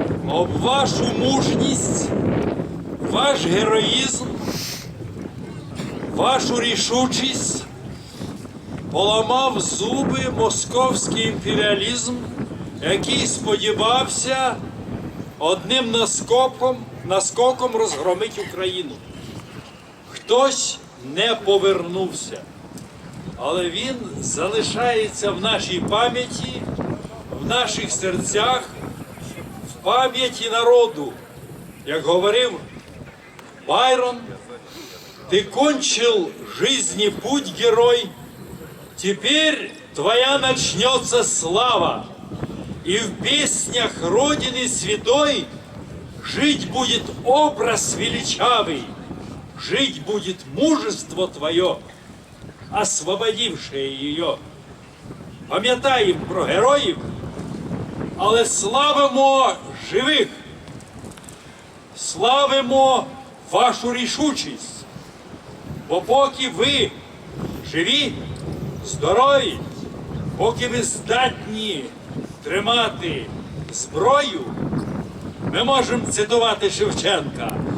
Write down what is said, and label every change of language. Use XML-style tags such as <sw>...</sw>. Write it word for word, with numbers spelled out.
<uk>Об вашу мужність, ваш героїзм, вашу рішучість поламав зуби московський імперіалізм, який сподівався одним наскоком, наскоком розгромити Україну. Хтось не повернувся, але він залишається в нашій пам'яті, в наших серцях, в пам'яті народу.</uk> <ru>Як говорив Байрон, ти кончил жизни путь, герой, теперь твоя начнется слава, и в песнях Родины святой жить будет образ величавый, жить будет мужество твое, освободившее ее.</ru> <uk>Пам'ятаємо про героїв, але славимо живих, славимо вашу рішучість, бо поки ви живі, здорові, поки ви здатні тримати зброю, ми можемо цитувати Шевченка.</uk>